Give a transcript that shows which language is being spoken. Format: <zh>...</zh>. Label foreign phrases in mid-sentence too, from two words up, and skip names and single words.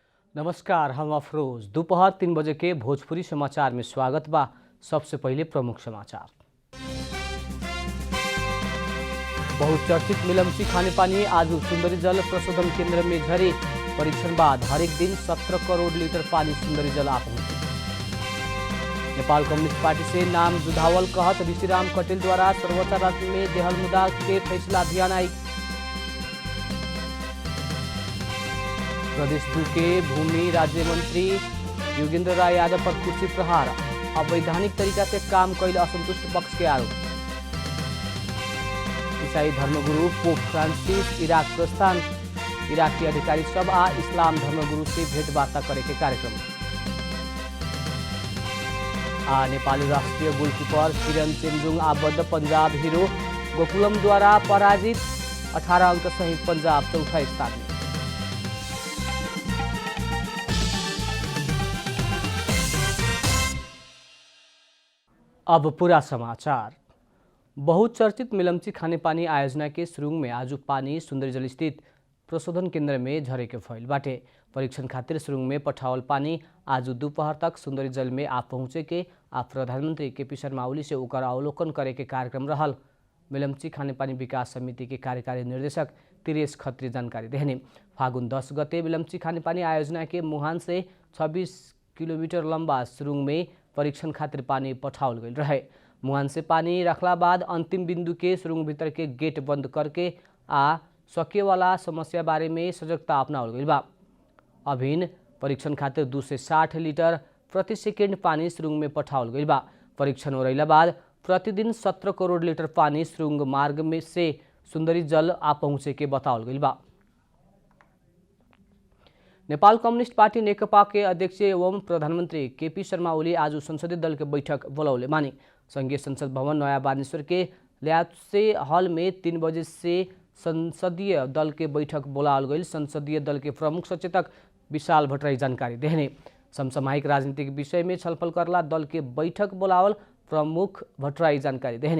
<bho>नमस्कार, हम अफरोज। दोपहर 3 बजे के भोजपुरी समाचार में स्वागत बा। सबसे पहले प्रमुख समाचार। बहुचर्चित मिलमची खानेपानी आज सुंदरी जल प्रशोधन केंद्र में झरे। परीक्षण बाद हरेक दिन 17 करोड़ लीटर पानी सुंदरी जल आ पहुंचे। नेपाल कम्युनिस्ट पार्टी से नाम जुधावल कहत ऋषिराम कटेल द्वारा सर्वोच्च अदालत में देहल मुद्दा के फैसला अभियान आई। प्रदेश 2 के भूमि राज्य मंत्री योगेंद्र राय यादव पर कुर्सी प्रहार। अवैधानिक तरीका से काम कैल असंतुष्ट पक्ष के आरोप। ईसाई धर्मगुरु पोप फ्रांसिस इराक प्रस्थान। इराक के अधिकारी सब आ इस्लाम धर्मगुरु से भेंटवार्ता करे के कार्यक्रम। नेपाली राष्ट्रीय गोलकीपर किरण चेम्जुङ आबद्ध पंजाब हीरो गोकुलम द्वारा पराजित। 18 अंक सहित पंजाब चौथा स्थान में। अब पूरा समाचार। बहुचर्चित मिलमची खानेपानी आयोजना के सुरुङ में आज पानी सुंदरी जल स्थित प्रशोधन केंद्र में झरे के फैल बाटे। परीक्षण खातिर सुरुङ में पठावल पानी आज दोपहर तक सुंदरी जल में आ पहुंचे के प्रधानमंत्री केपी शर्मा ओली से ओकर अवलोकन करे के कार्यक्रम रहल। मिलमची खानेपानी विकास समिति के कार्यकारी निर्देशक तिरेश खत्री जानकारी देहने। फागुन 10 गते मिलमची खानेपानी आयोजना के मुहान से 26 किलोमीटर लंबा सुरुङ में परीक्षण खातिर पानी पठावल गई रहे। मुहान से पानी रखला बाद अंतिम बिंदु के सुरुङ भीतर के गेट बंद करके आ सके वाला समस्या बारे में सजगता अपनावल गई बा। अभिन परीक्षण खातिर 2 से 60 लीटर प्रति सेकेंड पानी सुरुङ में पठावल गई बा। परीक्षण होइला बाद प्रतिदिन 17 करोड़ लीटर पानी सुरुङ मार्ग में से सुंदरी जल आ पहुंचे के बतावल गई बा। नेपाल कम्युनिस्ट पार्टी नेकपा के अध्यक्ष एवं प्रधानमंत्री केपी शर्मा ओली आज संसदीय दल के बैठक बोलौले मानी। संघीय संसद भवन नया बानेश्वर के ल्याप्से हॉल में 3 बजे से संसदीय दल के बैठक बोलावल गई। संसदीय दल के प्रमुख सचेतक विशाल भट्टराई जानकारी देहने। समसामयिक राजनीतिक विषय में छलफल करला दल के बैठक बोलावल प्रमुख भट्टराई जानकारी देहने।</bho>